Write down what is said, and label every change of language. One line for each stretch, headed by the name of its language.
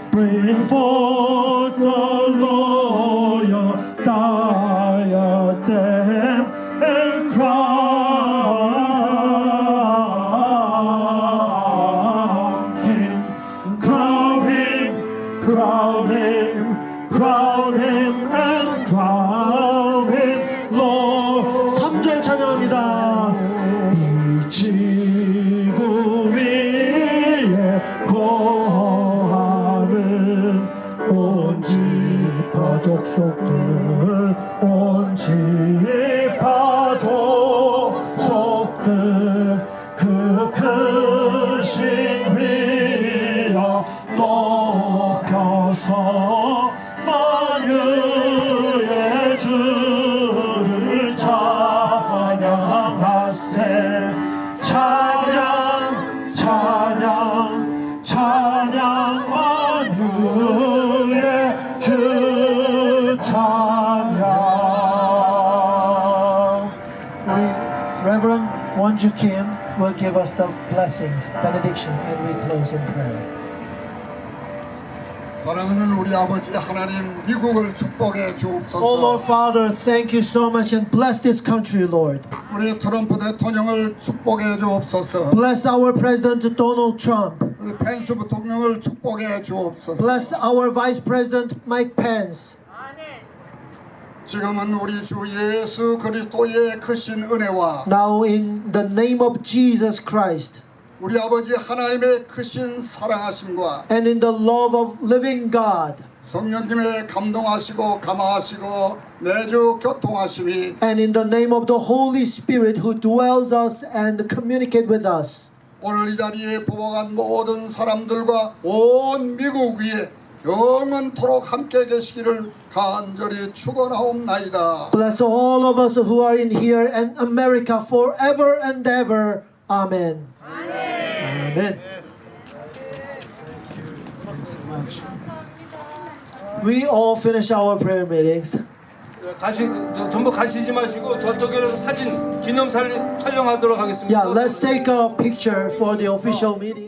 English: Bring forth the royal diadem and crown him, crown him, crown him, crown him, and crown him, Lord.
Korean: 3절 찬양합니다. 이 지구 위에 거하는 온 지파 족속들 온 지파 족속들 그 크신 위여 높여서 만유의 주를 찬양하세 찬양 찬양 찬양 만유의 주 찬양.
English: 우리 Reverend Wonju Kim will give us the blessings, benediction, and we close in prayer.
Korean: 사랑하는 우리 아버지 하나님, 미국을 축복해 주옵소서.
English: Oh Lord Father, thank you so much and bless this country, Lord.
Korean: 우리 트럼프 대통령을 축복해 주옵소서.
English: Bless our President Donald Trump.
Korean: 우리 펜스 부통령을 축복해 주옵소서.
English: Bless our Vice President Mike Pence.
Korean: 지금은 우리 주 예수 그리스도의 크신 은혜와
English: Now in the name of Jesus Christ
Korean: 우리 아버지 하나님의 크신 사랑하심과
English: and in the love of living God
Korean: 성령님의 감동하시고 감화하시고 내주 교통하심이
English: and in the name of the Holy Spirit who dwells us and communicate with us.
Korean: 오늘 이 자리에 부복한 모든 사람들과 온 미국 위에 영원토록 함께 계시기를 간절히 축원하옵나이다.
English: Bless all of us who are in here and America forever and ever. Amen. Amen. We all finish our prayer meetings.
Korean: 전부 가시지 마시고 저쪽에서 사진 기념 촬영하도록 하겠습니다.
English: Yeah, let's take a picture for the official meeting.